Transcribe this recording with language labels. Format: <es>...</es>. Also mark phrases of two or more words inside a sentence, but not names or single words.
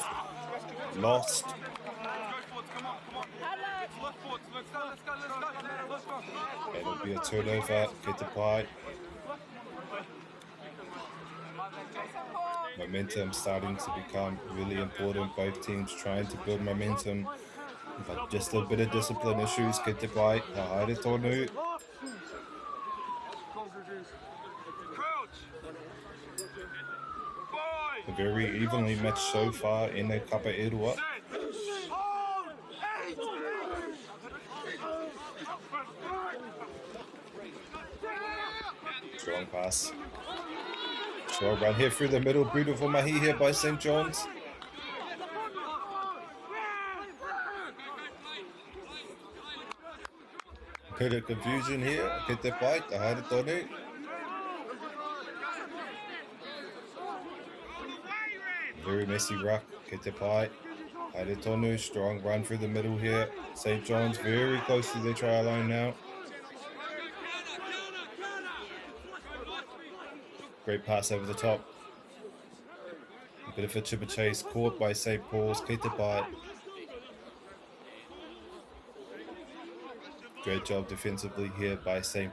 <en>Lost. And it'll be a turnover. Get the pie. Momentum starting to become really important. Both teams trying to build momentum, but just a bit of discipline issues. Get the pie.</en> <mi>Haere tonu.</mi> <en>Very evenly matched so far in the Kapa Erua. Strong pass. Strong run here through the middle. Beautiful mahi here by St. John's. Bit of confusion here. Get the fight.</en> <mi>Haere tonu.</mi> <en>Very messy ruck. Get the pie.</en> <mi>Haere tonu.</mi> <en>Strong run through the middle here. St. John's very close to their try line now. Great pass over the top. A bit of a chipper chase caught by St. Paul's. Get the bite. Great job defensively here by St.</en>